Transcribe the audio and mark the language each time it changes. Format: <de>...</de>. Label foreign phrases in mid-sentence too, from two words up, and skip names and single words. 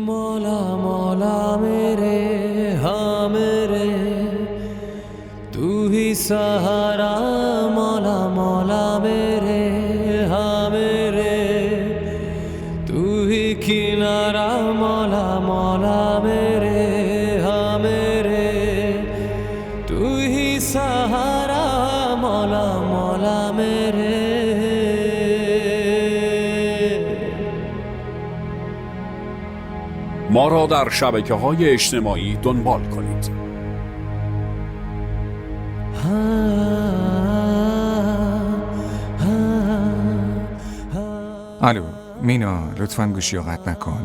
<hi>मौला मौला मेरे हाँ मेरे तू ही सहारा मौला मौला मेरे हाँ मेरे तू ही किनारा मौला मौला मेरे हाँ मेरे तू ही सहारा मौला मौला मेरे</hi> <fa>ما را در شبکه‌های اجتماعی دنبال کنید. الو مینا، لطفاً گوشی رو قطع نکن.</fa>